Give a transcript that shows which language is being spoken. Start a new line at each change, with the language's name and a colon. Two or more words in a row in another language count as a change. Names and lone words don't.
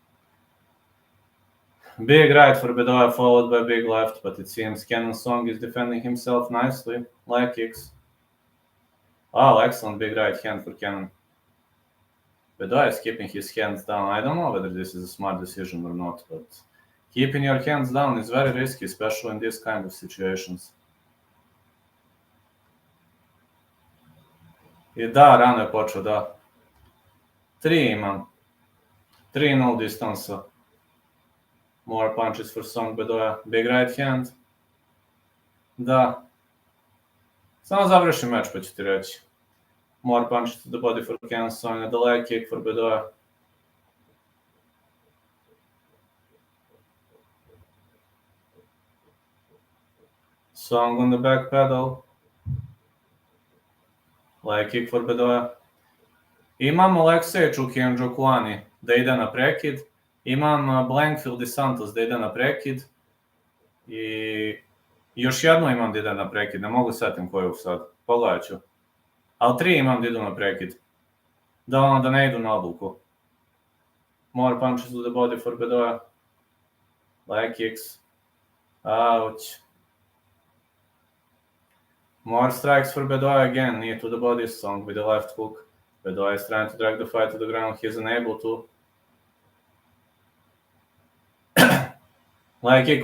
English: Big right for Bedoya, followed by big left, but it seems Kenan Song is defending himself nicely. Leg kicks. Oh, excellent big right hand for Kenan. Bedoya is keeping his hands down. I don't know whether this is a smart decision or not, but keeping your hands down is very risky, especially in these kind of situations.
Serbian: I da, rano je počeo, da. 3 imam. 3
English: no distance. More punches for Song Bedoya. Big right hand.
Serbian: Da. Samo završi meč pa ću ti reći.
English: More punches to the body for Kenan Song and the leg kick for Bedoya. Song on the back pedal. Leg kick for Bedoya.
Serbian: Imam Alekseja Čukijan Džokuani da ide na prekid. Imam Blankfield i Santos da ide na prekid. I još jedno imam da ide na prekid. Ne mogu setim koju sad. Pogledat ću. Ali 3 imam da idu na prekid. Da ne idu na odluku.
English: More punches to the body for Bedoya. Leg kicks. Ouch. More strikes for Bedoya again. Knee to the body. Song with the left hook. Bedoya is trying to drag the fight to the ground. He is unable to. Leg kick.